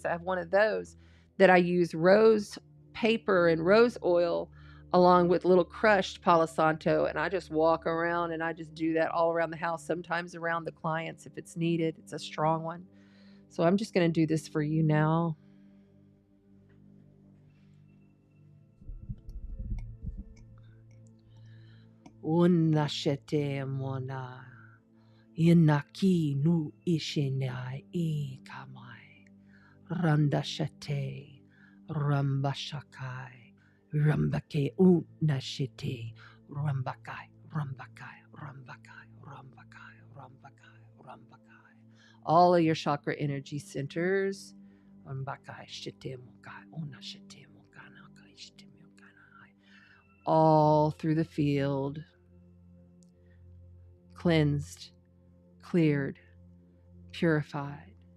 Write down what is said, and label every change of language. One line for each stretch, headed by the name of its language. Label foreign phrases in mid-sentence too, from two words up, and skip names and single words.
English: I have one of those that I use rose paper and rose oil along with little crushed Palo Santo, and I just walk around and I just do that all around the house, sometimes around the clients if it's needed. It's a strong one. So I'm just going to do this for you now. Unashete mona inaki nu ishina e kamai randashate Rambashakai, Rambake Unashite, Rambakai, Rambakai, Rambakai, Rambakai, Rambakai, Rambakai. All of your chakra energy centers. Rambakai, Shite Mokai, Unashite Mokanakai, Shite Mokanai. All through the field, cleansed, cleared, purified.